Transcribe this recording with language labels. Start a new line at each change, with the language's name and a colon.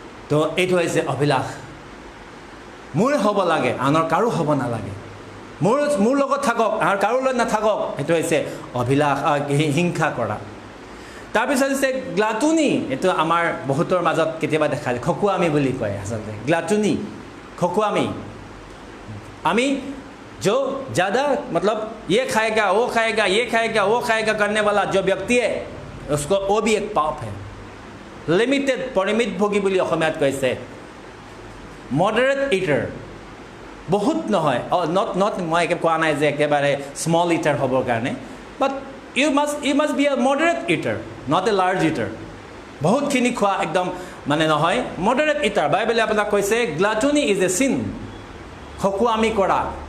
Assamese: তো এইটো হৈছে অভিলাষ। মোৰ হ'ব লাগে, আনৰ কাৰো হ'ব নালাগে, মোৰ লগত থাকক আৰু কাৰোলৈ নাথাকক, সেইটো হৈছে অভিলাষ, হিংসা কৰা। তাৰপিছত হৈছে গ্লাটুনি। এইটো আমাৰ বহুতৰ মাজত কেতিয়াবা দেখা যায়, খকুৱামি বুলি কয় আচলতে। গ্লাটুনি, খকুৱামি।
Hindi: আমি जो ज़्यादा मतलब ये खाएगा वो खाएगा ये खाएगा वो खाएगा करने वाला जो व्यक्ति है उसको वो भी एक पाप है।
Assamese: लिमिटेड परिमित भोगी বুলি অসমীয়াত কৈছে।
English: moderate eater,
Assamese: বহুত নহয়,
English: not
Assamese: মই কোৱা নাই যে একেবাৰে স্মল ইটাৰ হ'বৰ কাৰণে,
English: But you must be a moderate eater, not a large eater.
Assamese: বহুতখিনি খোৱা একদম মানে নহয়, মডাৰেট ইটাৰ। বাইবেলে আপোনাক কৈছে
English: gluttony is a sin,
Assamese: খকুৱামি কৰা।